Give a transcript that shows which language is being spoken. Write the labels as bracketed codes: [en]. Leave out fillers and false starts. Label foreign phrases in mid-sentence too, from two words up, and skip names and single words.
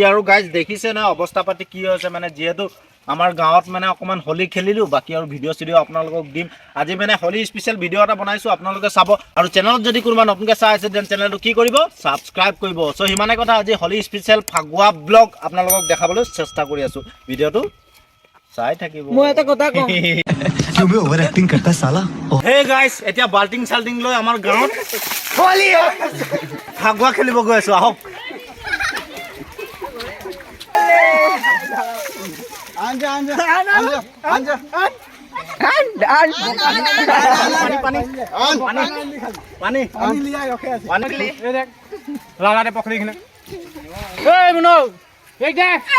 [as] আৰু গাইজ দেখিছে না অৱস্থা পাতি কি হৈছে মানে যিহেতু আমাৰ গাঁৱত মানে অকমান হোলি খেলিলোঁ বাকী আৰু ভিডিঅ' চিডিঅ' আপোনালোকক দিম আজি মানে হোলি [en] special video' [as] এটা বনাইছোঁ আপোনালোকে চাব আৰু চেনেলত যদি কোনোবা নতুনকৈ চাই আছে দেন চেনেলটো কি কৰিব ছাবস্ক্ৰাইব কৰিব চ' সিমানে কথা আজি হোলি স্পেচিয়েল ফাগুৱা ব্লগ আপোনালোকক দেখাবলৈ চেষ্টা কৰি আছোঁ ভিডিঅ'টো চাই থাকিব মই এটা কথা কওঁ [hi] क्यों बे ओवर एक्टिंग करता है साला [as] হে গাইজ এতিয়া বাল্টিং চাল্টিং লৈ আমাৰ গাঁৱত হোলি ফাগুৱা খেলিব গৈ আছোঁ আহক লালাতে পখৰিখিনি এই মুনো এই দে